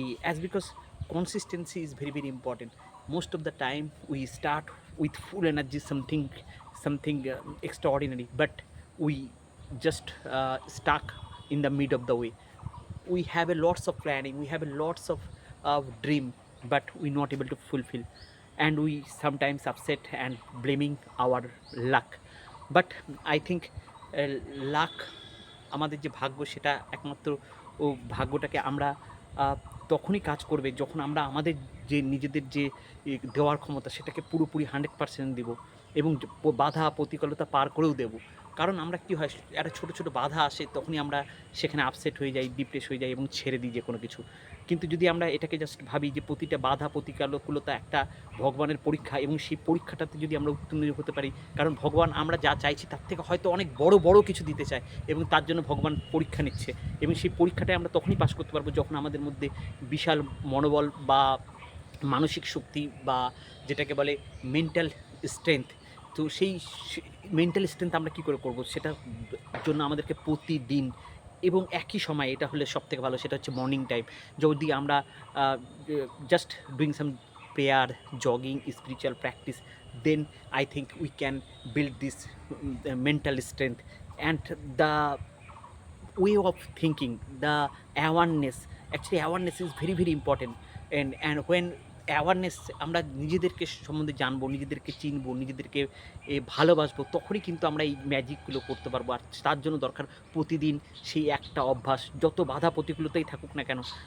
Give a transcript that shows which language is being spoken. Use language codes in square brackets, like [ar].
[en] As because consistency is very important. Most of the time we start with full energy, something extraordinary, but we just stuck in the mid of the way. We have a lots of planning, we have a lots of dream, but we not able to fulfill, and we sometimes upset and blaming our luck. But I think luck, [bn] আমাদের যে ভাগ্য, সেটা একমাত্র ও ভাগ্যটাকে আমরা তখনই কাজ করবে যখন আমরা আমাদের যে নিজেদের যে দেওয়ার ক্ষমতা সেটাকে পুরোপুরি 100% দেব, এবং বাধা প্রতিকূলতা পার করেও দেব। কারণ আমরা কি হয়, একটা ছোটো ছোটো বাধা আসে তখনই আমরা সেখানে আপসেট হয়ে যাই, ডিপ্রেস হয়ে যাই এবং ছেড়ে দিই যে কোনো কিছু। কিন্তু যদি আমরা এটাকে জাস্ট ভাবি যে প্রতিটা বাধা প্রতিকূলতা একটা ভগবানের পরীক্ষা, এবং সেই পরীক্ষাটাতে যদি আমরা উত্তীর্ণ হতে পারি, কারণ ভগবান আমরা যা চাইছি তার থেকে হয়তো অনেক বড় বড় কিছু দিতে চায়, এবং তার জন্য ভগবান পরীক্ষা নিচ্ছে, এবং সেই পরীক্ষাটায় আমরা তখনই পাস করতে পারবো যখন আমাদের মধ্যে বিশাল মনোবল বা মানসিক শক্তি, বা যেটাকে বলে মেন্টাল স্ট্রেংথ। তো সেই মেন্টাল স্ট্রেংথ আমরা কী করে করবো, সেটার জন্য আমাদেরকে প্রতিদিন এবং একই সময়, এটা হলে সবথেকে ভালো, সেটা হচ্ছে মর্নিং টাইম। যদি আমরা [en] Just doing some prayer, jogging, spiritual practice, then I think we can build this mental strength and the way of thinking, the awareness. Actually awareness is very important, and when [bn] awareness, আমরা নিজেদেরকে সম্বন্ধে জানবো, নিজেদেরকে চিনবো, নিজেদেরকে ভালোবাসবো, তখনই কিন্তু আমরা এই ম্যাজিকগুলো করতে পারবো। আর তার জন্য দরকার প্রতিদিন সেই একটা অভ্যাস, যত বাধা প্রতিকূলতাই থাকুক না কেন।